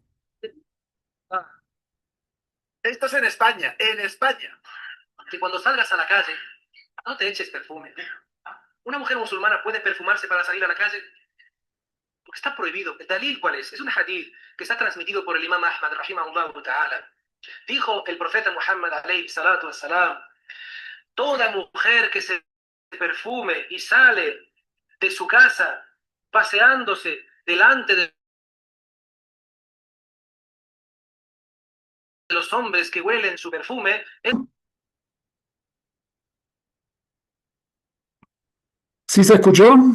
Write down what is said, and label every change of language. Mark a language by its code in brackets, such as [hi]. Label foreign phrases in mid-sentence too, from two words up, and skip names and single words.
[es] Esto es en España, que cuando salgas a la calle, no te eches perfume. ¿Una mujer musulmana puede perfumarse para salir a la calle? Porque está prohibido. ¿El dalil cuál es? Es un hadith que está transmitido por el imam Ahmad, [ar] رحمه الله تعالى. [es] Dijo el profeta Muhammad, [ar] عليه الصلاة والسلام, [es] toda mujer que se perfume y sale de su casa paseándose delante de los hombres que huelen su perfume, ¿Sí se escuchó?